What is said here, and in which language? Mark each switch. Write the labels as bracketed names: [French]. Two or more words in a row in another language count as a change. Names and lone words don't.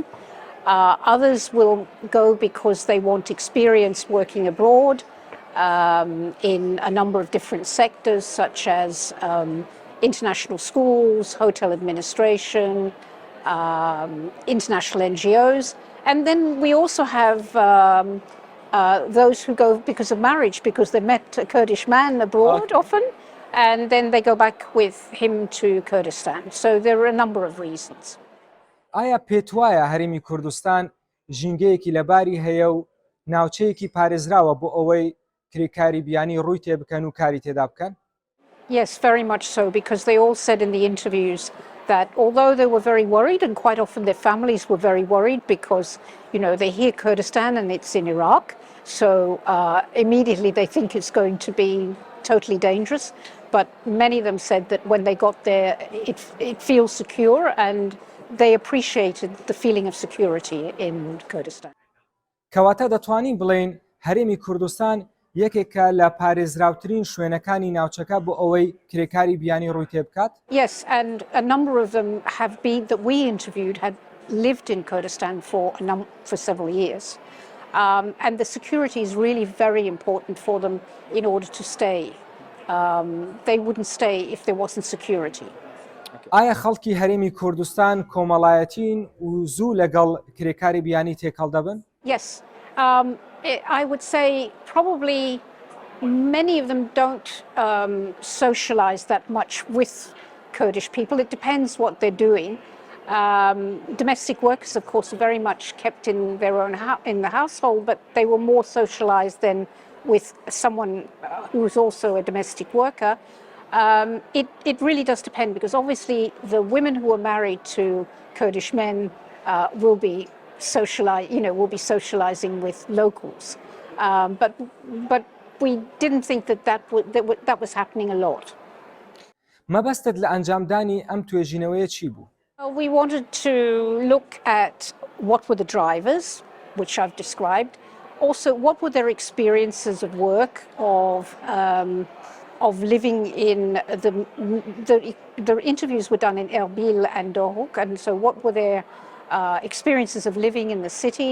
[English] Others will go because they want experience working abroad in a number of different sectors, such as international schools, hotel administration, international NGOs. And then we also have those who go because of marriage, because they met a Kurdish man abroad often, and then they go back with him to Kurdistan. So there are a number of reasons. [Central Kurdish] ئایا پێت وایە هەرێمی کوردستان ژینگەیەکی لەباری هەیە و ناوچەیەکی پارێزراوە بۆ ئەوەی کرێکاری بیانی ڕووی تێ بکەن و کاری تێدا بکەن؟ [English] Yes, very much so, because they all said in the interviews that although they were very worried, and quite often their families were very worried because, you know, they hear Kurdistan and it's in Iraq, so immediately they think it's going to be totally dangerous. But many of them said that when they got there, it feels secure, and they appreciated the feeling of security in Kurdistan. [Central Kurdish] کەواتە دەتوانین بڵێن هەرێمی کوردستان یەکێکە لە پارێزراوترین شوێنەکانی ناوچەکە بۆ ئەوەی کرێکاری بیانی ڕووی تێ بکات؟ [English] Yes, and a number of them have been, that we interviewed, had lived in Kurdistan for several years. And the security is really very important for them in order to stay. They wouldn't stay if there wasn't security. [Central Kurdish] ئایا خەڵکی هەرێمی کوردستان کۆمەڵایەتین و زوو لەگەڵ کرێکاری بیانی تێکەڵ دەبن؟ [English] Yes. I would say probably many of them don't socialize that much with Kurdish people. It depends what they're doing. Domestic workers, of course, are very much kept in their own in the household, but they were more socialized than with someone who is also a domestic worker. It really does depend, because obviously the women who are married to Kurdish men will be socializing with locals, but we didn't think that was happening a lot. [Central Kurdish] مەبەستت لە ئەنجامدانی ئەم توێژینەوەیە چی بوو؟ [English] We wanted to look at what were the drivers, which I've described. Also, what were their experiences of work, of living in the interviews were done in Erbil and Dohuk, and so what were their experiences of living in the city?